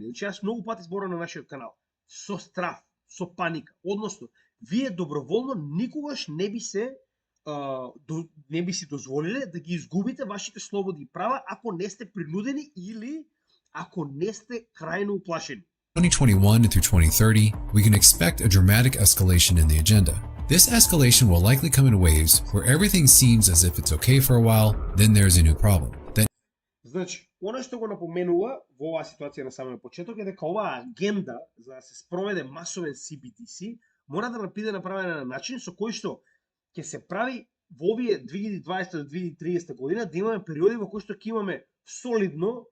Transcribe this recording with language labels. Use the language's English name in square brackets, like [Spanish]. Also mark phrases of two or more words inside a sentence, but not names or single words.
[Macedonian] Значи јас многу пати зборам на нашиот канал. Со страф, со паника. Односно, вие доброволно никогаш не би си дозволиле да ги изгубите вашите слободи и права ако не сте принудени или ако не сте крајно уплашени. [English] 2021 through 2030, we can expect a dramatic escalation in the agenda. This escalation will likely come in waves where everything seems as if it's okay for a while, then there's a new problem. [Macedonian] Значи, она што го напоменува во оваа ситуација на самиот почеток е дека оваа агенда за да се спроведе масовен CBDC мора да биде направена на начин со кој што ќе се прави во овие 2020 до 2030 година да имаме периоди во кои што ќе имаме солидно